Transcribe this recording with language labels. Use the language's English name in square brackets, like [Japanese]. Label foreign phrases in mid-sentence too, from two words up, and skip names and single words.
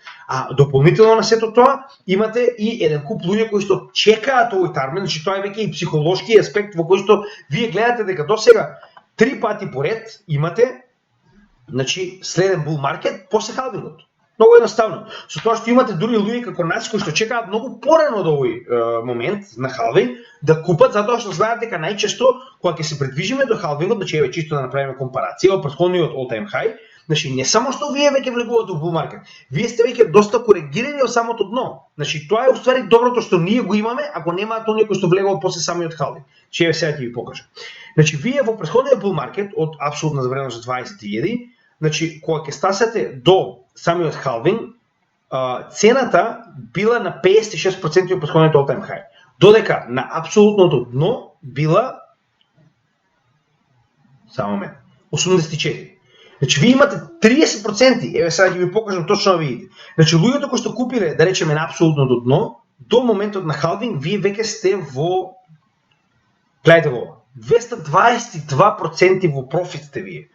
[Macedonian] А дополнително на сето тоа имате и еден куп луѓе кои што чекаат овој тајмер, значи тоа е веќе и психолошки аспект во кој што вие гледате дека досега 3 пати поред имате, значи следен [English] bull market [Macedonian] после халвингот. Многу едноставно. Со тоа што имате дури луѓе како нас кои што чекаат многу порано од овој момент на халвинг да купат, затоа што знаат дека најчесто кога ќе се придвижиме до халвингот, значи еве чисто да направиме компарација од претходниот [English] all time high, [Macedonian] значи не само што вие веќе влегувате во [English] bull market, [Macedonian] вие сте веќе доста коригирани од самото дно. Значи тоа е уствари доброто што ние го имаме, ако немаат оние кои што влегуваат после самиот халвинг. Че еве сега ќе ви покажам. Значи вие во претходниот [English] bull market [Macedonian] од апсолутна завредност 20.000, значи кога ќе стасате до самиот халвинг, цената била на 56% од претходниот [English] all time high, [Macedonian] додека на апсолутното дно била 84. Значи вие имате 30%, еве сега ќе ви покажам точно да видите. Значи луѓето кои што купиле, да речеме на апсолутното дно, до моментот на халвинг вие веќе сте во, гледате во 222% во профит сте вие.